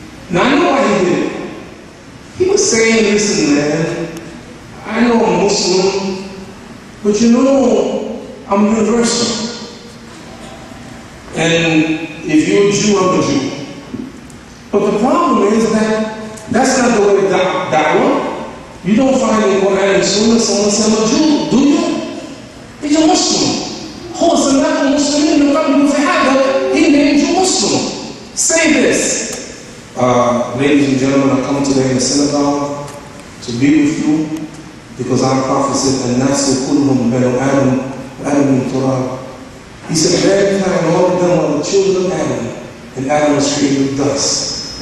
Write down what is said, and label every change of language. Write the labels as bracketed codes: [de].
[en] Now I know why he did it. He was saying, listen man, I know I'm Muslim, but you know, I'm universal. And if you're a Jew, I'm a Jew. But the problem is that that's not the way da'wah. You don't find in Quran and Sunnah someone say, I'm a Jew, do you? He's a Muslim. [ar] هو سماكم المسلمين من قبل في هذا [en] he named you Muslim. Say this. Ladies and gentlemen, I come today in the synagogue to be with you because our prophet said, [ar] الناس كلهم بنو آدم وآدم من تراب. [en] He said, mankind, all of them are the children of Adam, and Adam was created with dust.